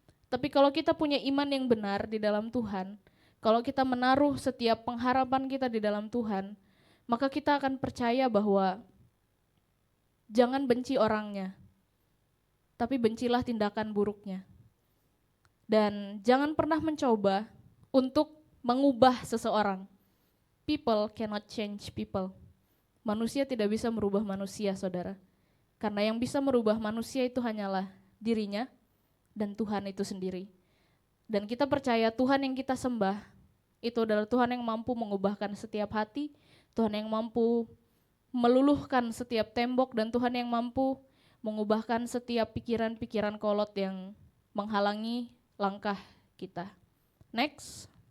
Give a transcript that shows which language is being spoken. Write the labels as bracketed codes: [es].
[id] Tapi kalau kita punya iman yang benar di dalam Tuhan, kalau kita menaruh setiap pengharapan kita di dalam Tuhan, maka kita akan percaya bahwa jangan benci orangnya, tapi bencilah tindakan buruknya. Dan jangan pernah mencoba untuk mengubah seseorang. [en] People cannot change people. [id] Manusia tidak bisa merubah manusia, saudara. Karena yang bisa merubah manusia itu hanyalah dirinya dan Tuhan itu sendiri. Dan kita percaya Tuhan yang kita sembah itu adalah Tuhan yang mampu mengubahkan setiap hati, Tuhan yang mampu meluluhkan setiap tembok, dan Tuhan yang mampu mengubahkan setiap pikiran-pikiran kolot yang menghalangi langkah kita. Next.